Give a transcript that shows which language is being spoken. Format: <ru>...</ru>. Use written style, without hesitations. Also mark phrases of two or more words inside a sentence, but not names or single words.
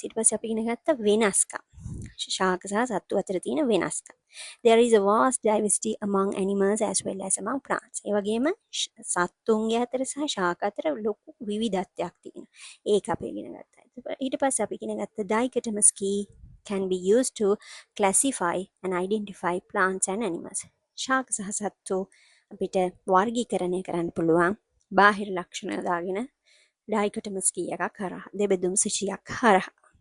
<si>ඊට පස්සේ අපි ඉගෙන ගත්ත වෙනස්කම්. ශාක සහ සත්තු අතර තියෙන වෙනස්කම්.</si> <en>There is a vast diversity among animals as well as among plants.</en> <si>ඒ වගේම සත්තුන්ගේ අතර සහ ශාක අතර ලොකු විවිධත්වයක් තියෙනවා. ඒක අපි ඉගෙන ගත්තා. ඊට පස්සේ අපි ඉගෙන ගත්ත</si> <en>dichotomous key can be used to classify and identify plants and animals.</en> <si>ශාක සහ සත්තු අපිට වර්ගීකරණය කරන්න පුළුවන් බාහිර ලක්ෂණ දාගෙන</si> <en>dichotomous key</en> <si>එකක් හරහා, දෙබෙදුම් සූචියක් හරහා.</si>